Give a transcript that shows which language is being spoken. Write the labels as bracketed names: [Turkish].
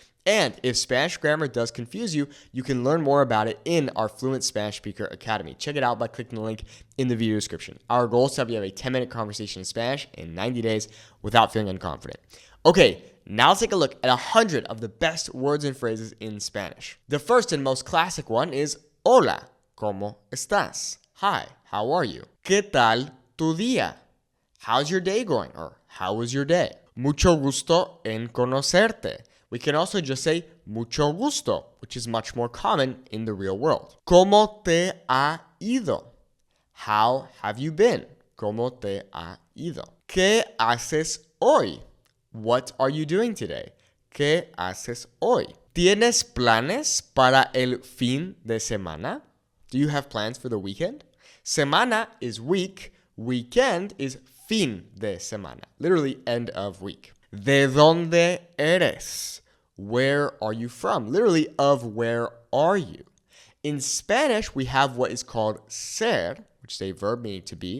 [English] And if Spanish grammar does confuse you, you can learn more about it in our Fluent Spanish Speaker Academy. Check it out by clicking the link in the video description. Our goal is to have you have a 10-minute conversation in Spanish in 90 days without feeling unconfident. Okay, now let's take a look at 100 of the best words and phrases in Spanish. The first and most classic one is [Spanish] Hola, ¿cómo estás? [English] Hi, how are you? [Spanish] ¿Qué tal tu día? [English] How's your day going? Or how was your day? [Spanish] Mucho gusto en conocerte. [English] We can also just say [Spanish] mucho gusto, [English] which is much more common in the real world. [Spanish] ¿Cómo te ha ido? [English] How have you been? [Spanish] ¿Cómo te ha ido? ¿Qué haces hoy? [English] What are you doing today? [Spanish] ¿Qué haces hoy? ¿Tienes planes para el fin de semana? [English] Do you have plans for the weekend? Semana is week. Weekend is [Spanish] fin de semana. [English] Literally end of week. [Spanish] ¿De dónde eres? [English] Where are you from? Literally of where are you? In Spanish, we have what is called ser, which is a verb meaning to be.